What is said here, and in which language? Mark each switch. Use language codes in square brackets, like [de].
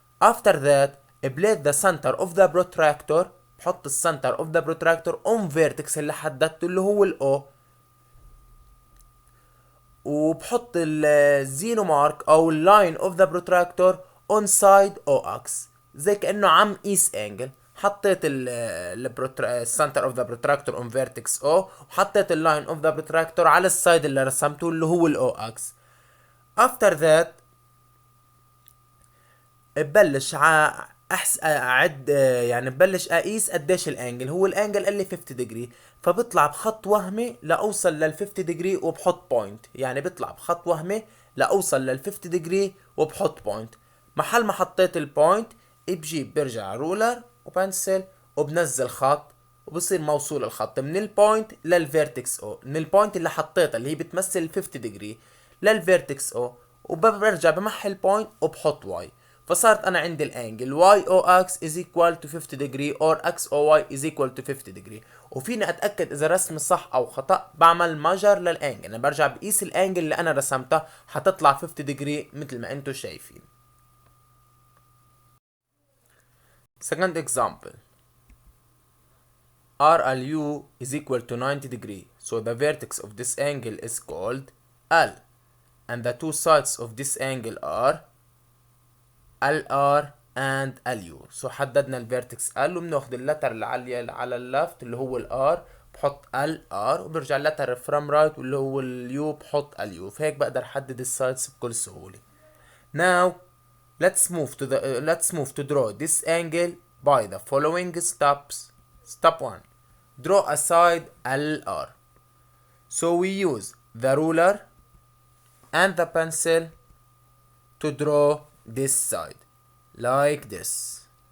[en] After that place the center of the protractor. [ar] بحط السنتر [en] of the protractor on vertex [ar] اللي حددته اللي هو ال O. وبحط الزيرو مارك او اللاين [en] of the protractor on side OX [ar] زي كأنه عم قيس انجل. حطيت السنتر [en] of the protractor on vertex O [ar] وحطيت اللاين [en] of the protractor [ar] على السايد اللي رسمته اللي هو ال OX. [en] After that [ar] ببلش اعد يعني ببلش اقيس قديش الانجل. هو الانجل قال لي 50 ديجري فبطلع بخط وهمي لاوصل لل 50 ديجري وبحط بوينت. يعني بطلع بخط وهمي لاوصل لل 50 ديجري وبحط بوينت. محل ما حطيت البوينت برجع رولر وبنسل وبنزل خط وبصير موصول الخط من البوينت للفيرتكس او. من البوينت اللي حطيتها اللي هي بتمثل 50 ديجري للفيرتكس او وبرجع بمحل بوينت وبحط واي. فصارت انا عندي الانجل [en] YOX is equal to 50 degree or XOY is equal to 50 degree. [ar] وفيني اتاكد اذا رسمي صح او خطا بعمل ماجر للانجل. انا برجع بقيس الانجل اللي انا رسمتها حتطلع 50 degree مثل ما انتم شايفين. [en] Second example. RLU is equal to 90 degree. So the vertex of this angle is called L and the two sides of this angle are LR and LU. [ar] So حددنا الفيرتكس L وبناخد اللتر اللي على اللفت اللي هو الR بحط LR وبرجع اللتر [en] from right [ar] واللي هو الU بحط LU. فهيك بقدر احدد السايدز بكل سهولة. [en] Now let's move to draw this angle by the following steps. Step 1. Draw a side LR. So we use the ruler and the pencil to draw this side like this.